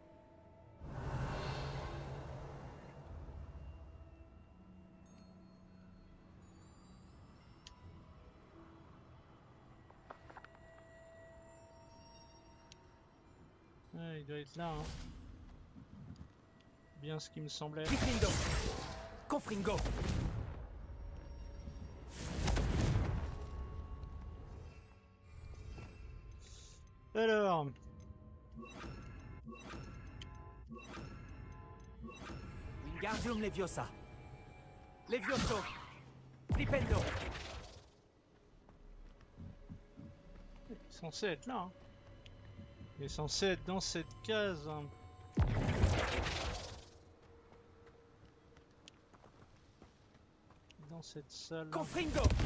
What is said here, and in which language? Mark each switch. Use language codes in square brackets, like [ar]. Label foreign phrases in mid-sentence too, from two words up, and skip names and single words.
[fr] Ouais, il doit être là, hein. Bien ce qui me semblait. Ifindo. Confringo. Alors, Wingardium Leviosa. Levioso. Flipendo. il est censé être là, hein. Il est censé être dans cette case, hein. Dans cette salle. Confringo.